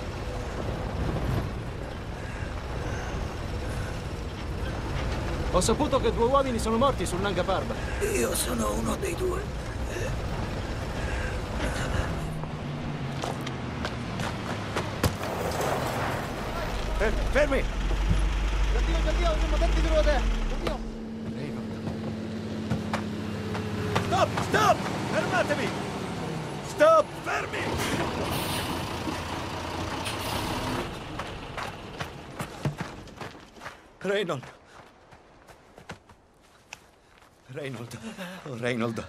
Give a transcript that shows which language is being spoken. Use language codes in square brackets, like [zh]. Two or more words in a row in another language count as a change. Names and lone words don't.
[it] Ho saputo che 2 uomini sono morti sul Nanga Parbat. Io sono uno dei 2. Fermi! [hi] जल्दी मदद की जरूरत है। [it] Stop! Stop! Fermatevi! Stop! Fermi! Reynold. Reynold. Oh, Reynold.